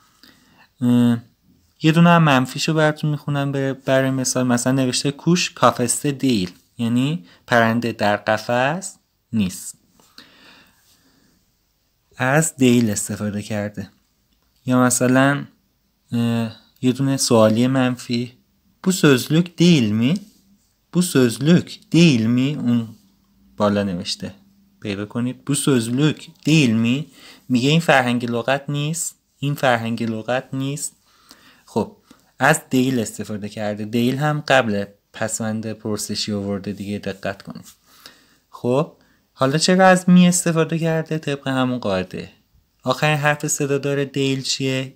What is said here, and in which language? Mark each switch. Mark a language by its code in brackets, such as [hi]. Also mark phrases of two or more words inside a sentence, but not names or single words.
[fa] یه دونه هم منفیشو براتون میخونم برای مثال. مثلا نوشته [tr] kuş kafeste değil [fa] یعنی پرنده در قفس نیست، از دیل استفاده کرده. یا مثلا یه دونه سوالی منفی [tr] bu sözlük değil mi؟ bu sözlük değil mi؟ [fa] اون بالا نوشته، پیدا کنید [tr] bu sözlük değil mi؟ [fa] میگه این فرهنگ لغت نیست، این فرهنگ لغت نیست. خب از دیل استفاده کرده، دیل هم قبل پسوند پرسشی آورده دیگه، دقت کنید. خب حالا چرا از می استفاده کرده؟ طبق همون قاعده آخرین حرف صدادار دیل چیه؟